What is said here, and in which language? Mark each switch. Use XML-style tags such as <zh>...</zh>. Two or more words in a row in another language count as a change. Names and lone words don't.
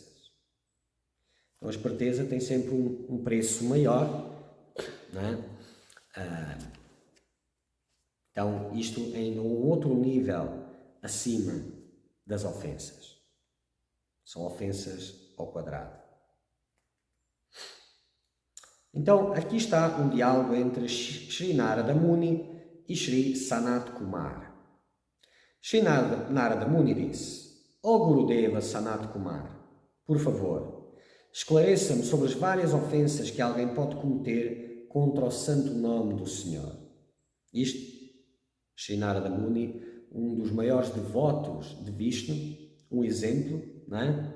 <pt>Então a esperteza tem sempre um preço maior, não é? Então isto é ainda um outro nível acima das ofensas. São ofensas ao quadrado. Então, aqui está um diálogo entre Sri Narada Muni e Sri Sanat Kumar. Sri Narada Muni disse: Ó Gurudeva Sanat Kumar, por favor, esclareça-me sobre as várias ofensas que alguém pode cometer contra o santo nome do Senhor. Isto, Sri Narada Muni, um dos maiores devotos de Vishnu, um exemplo, não é?</pt>